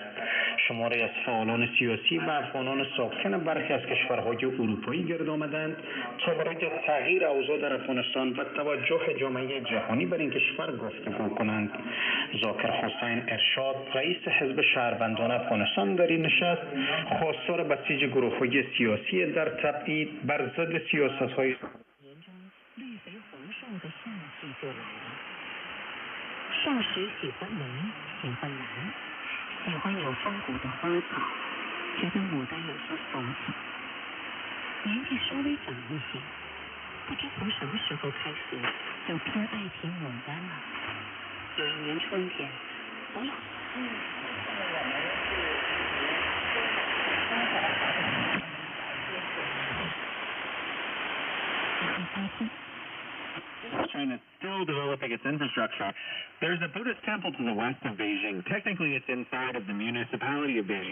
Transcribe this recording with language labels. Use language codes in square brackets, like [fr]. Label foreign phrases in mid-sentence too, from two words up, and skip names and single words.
[fa] شماری از فعالان سیاسی و افغانان ساکن برخی از کشورهای اروپایی گرد آمدند تا برای تغییر اوضاع در افغانستان و توجه جامعه جهانی بر این کشور گفتگو کنند. ذاکر حسین ارشاد رئیس حزب شهروندان افغانستان در این نشست خواستار بسیج گروه‌های سیاسی در تبعید بر ضد سیاست‌های [zh] 少时喜欢蓝，喜欢蓝，喜欢有风骨的花草，觉得牡丹有些俗气。年纪稍微长一些，不知从什么时候开始就偏爱听牡丹了。有一年春天，我老 [en] China is still developing its infrastructure. There's a Buddhist temple to the west of Beijing. Technically, it's inside of the municipality of Beijing.